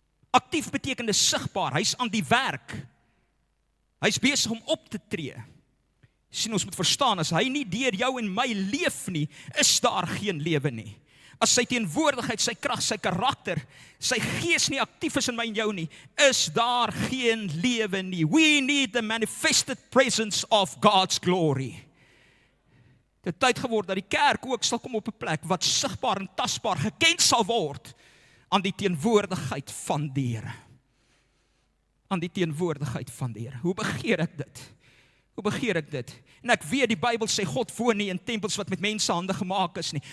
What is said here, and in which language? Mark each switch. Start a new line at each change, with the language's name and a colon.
Afrikaans: Aktief beteken sigbaar, hy's aan die werk. Hy's besig om op te tree. Sien, ons moet verstaan, as hy nie deur jou en my leef nie, is daar geen lewe nie. As sy teenwoordigheid, sy krag, sy karakter, sy gees nie aktief is in my en jou nie, is daar geen lewe nie.
English: We need the manifested presence of God's glory.
Afrikaans: Dit tyd geword dat die kerk ook sal kom op 'n plek wat sigbaar en tasbaar geken sal word aan die teenwoordigheid van die Here. Aan die teenwoordigheid van die Here. Hoe begeer ek dit? Hoe begeer ek dit? En ek weet die Bybel sê God woon nie in tempels wat met mensehande gemaak is nie.